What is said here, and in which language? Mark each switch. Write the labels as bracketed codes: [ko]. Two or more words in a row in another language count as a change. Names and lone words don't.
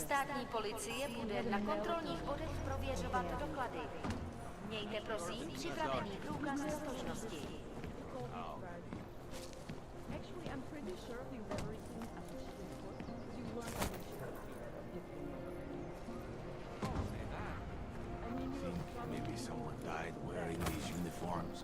[cs] Státní policie bude na kontrolních bodech prověřovat doklady. Mějte prosím připravený průkaz totožnosti. [en] Actually, I'm pretty sure the everything you weren't Maybe someone died wearing these uniforms.